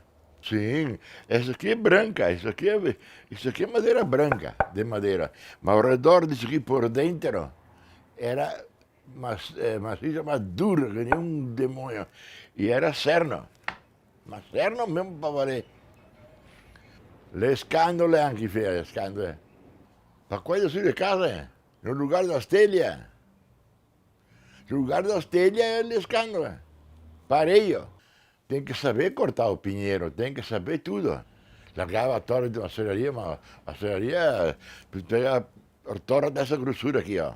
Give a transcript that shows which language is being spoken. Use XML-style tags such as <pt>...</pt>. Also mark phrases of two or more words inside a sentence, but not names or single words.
<pt>Sim, essa aqui é branca, isso aqui é madeira branca, de madeira. Mas ao redor disso aqui por dentro era maciça, mais dura que nem um demônio. E era cerno, mas cerno mesmo para valer.</pt> <vec>Le scandole anche fea, le scandole. Ma quello sulle case,</vec> <pt>no lugar das telhas. No lugar das telhas é</pt> <vec>le scandole. Pareio.</vec> <pt>Tem que saber cortar o pinheiro, tem que saber tudo. Largava a torre de uma serraria, mas a serraria pega a torre dessa grossura aqui, ó.</pt>